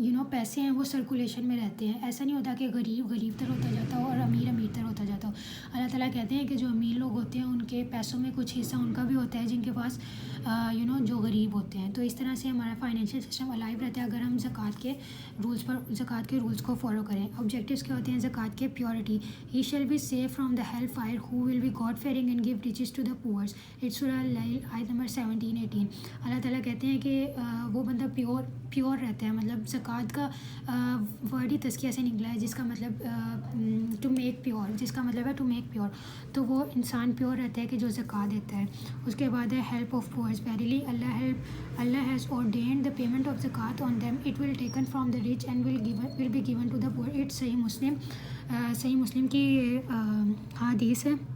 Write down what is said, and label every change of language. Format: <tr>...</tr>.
<ur>پیسے ہیں وہ سرکولیشن میں رہتے ہیں. ایسا نہیں ہوتا کہ غریب غریب تر ہوتا جاتا ہو اور امیر امیر تر ہوتا جاتا ہو. اللہ تعالیٰ کہتے ہیں کہ جو امیر لوگ ہوتے ہیں ان کے پیسوں میں کچھ حصہ ان کا بھی ہوتا ہے جن کے پاس جو غریب ہوتے ہیں. تو اس طرح سے ہمارا فائنینشیل سسٹم الائیو رہتا ہے اگر ہم زکوٰۃ کے رولس کو فالو کریں. آبجیکٹیوز کیا ہوتے ہیں زکوٰۃ کے؟ Purity.</ur> <en>He shall be safe from the hell fire who will be God fearing and give riches to the poors. اٹس سورہ اللیل آیت نمبر 17-18.</en> <ur>اللہ تعالیٰ کہتے ہیں کہ وہ بندہ پیور رہتا ہے. مطلب زکوٰۃ کا ورڈ ہی تزکیہ سے نکلا ہے جس کا مطلب</ur> <en>to make pure,</en> <ur>جس کا مطلب ہے ٹو میک پیور. تو وہ انسان پیور رہتا ہے کہ جو زکوٰۃ دیتا ہے. اس کے بعد ہے help of Porus.</ur> <en>Verily اللہ has ordained the payment of zakat on them. It will taken from the rich and will be given to the poor.</en> <ur>It's صحیح مسلم کی حدیث ہے.</ur>